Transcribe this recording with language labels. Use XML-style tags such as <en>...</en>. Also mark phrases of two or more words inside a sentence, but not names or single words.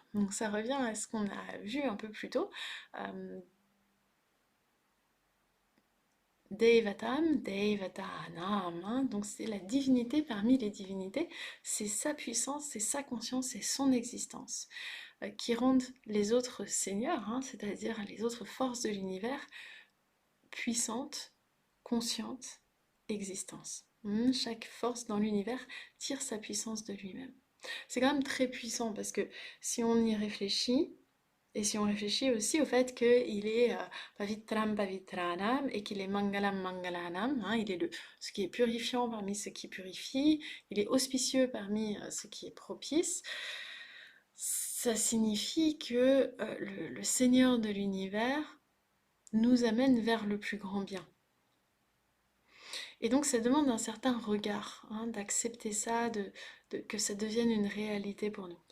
<fr>Donc ça revient à ce qu'on a vu un peu plus tôt.</fr> <sa>देवतं, देवतानाम्,</sa> <fr>hein, donc c'est la divinité parmi les divinités, c'est sa puissance, c'est sa conscience, c'est son existence qui rendent les autres seigneurs, hein, c'est-à-dire les autres forces de l'univers, puissantes, conscientes, existence. Chaque force dans l'univers tire sa puissance de lui-même. C'est quand même très puissant parce que si on y réfléchit, et si on réfléchit aussi au fait qu'il est</fr> <sa>पवित्रं पवित्राणाम्</sa> <fr>et qu'il est</fr> <sa>मङ्गलं मङ्गलानाम्,</sa> <fr>hein, il est ce qui est purifiant parmi ce qui purifie, il est auspicieux parmi ce qui est propice, ça signifie que le Seigneur de l'univers nous amène vers le plus grand bien. Et donc ça demande un certain regard, hein, d'accepter ça, que ça devienne une réalité pour nous.</fr>